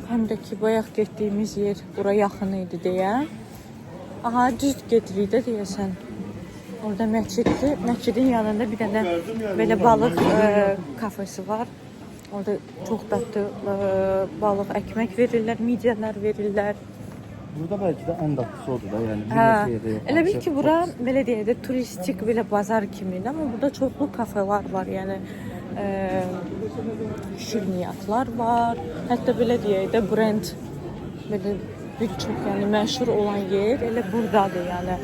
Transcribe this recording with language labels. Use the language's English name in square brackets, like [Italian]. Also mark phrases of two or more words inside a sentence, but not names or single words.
[Azerbaijani] Həm də ki, bayaq getdiyimiz yer bura yaxın idi deyə. Aha, düz gedirik də deyəsən. Orada məsciddir. Məscidin yanında bir dənə belə balıq kafesi var. Orada çox dadlı balıq ekmek verirlər, midyələr verirlər. [Turkish] Burada belki de en tatlısı odur da yani. [Azerbaijani] Elə bil ki, bura belə deyək də turistik belə bazar kimidir, amma burada çoxlu kafelar var, yəni şirniyyatlar var. Hətta belə deyək də brend belə bir çox yəni məşhur olan yer elə burdadır, yəni.